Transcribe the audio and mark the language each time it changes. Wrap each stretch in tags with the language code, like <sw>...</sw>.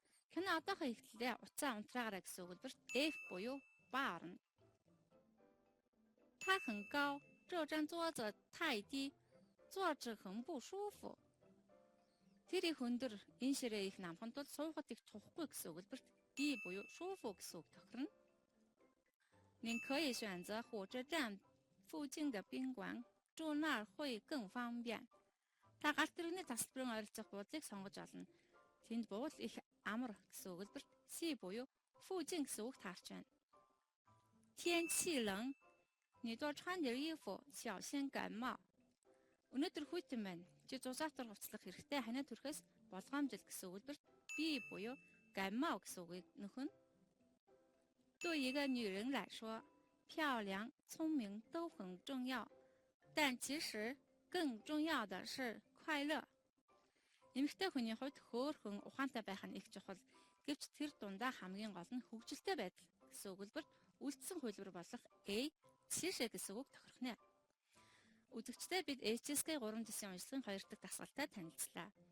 <mn>Кино одоохон эхлэлээ уцаа унтраагаарай гэсэн өгүүлбэрт F буюу ба орно.</mn> <zh>它很高，这张桌子太低，坐着很不舒服.</zh> <mn>Тэр их өндөр, энэ ширээ их намхан тул суухад их тухгүй гэсэн өгүүлбэрт D буюу 舒服 гэсэн үг тохирно.</mn> <zh>您可以选择火车站附近的宾馆，住那儿会更方便.</zh> <mn>Та галт тэрэгний тасалбарын ойролцох буудлыг сонгож олно. Тэнд буул их амар гэсэн өгүүлбэрт C буюу 附近 гэсэн үг таарч байна.</mn> <zh>天气冷，你多穿点衣服，小心感冒.</zh> <mn>Өнөөдөр хүйтэн байна. Чи зузаатар хувцлах хэрэгтэй ханиад хүрэхээс болгоомжил гэсэн өгүүлбэрт B буюу 感冒 гэсэн үгийг нөхөн.</mn> <zh>对一个女人来说，漂亮、聪明都很重要。但其实更重要的是快乐.</zh> <mn>Эмэгтэй хүний хувьд хөөрхөн ухаантай байх нь их чухал. Гэвч тэр дундаа хамгийн гол нь хөгжилтэй байдал гэсэн өгүүлбэрт үлдсэн хувилбар болох A, цишэ гэсэн үг тохирох нэ. Үзэгчдээ бид HSK 3 дэсийн уншлагын 2 дахь дасгалтай танилцлаа.</mn>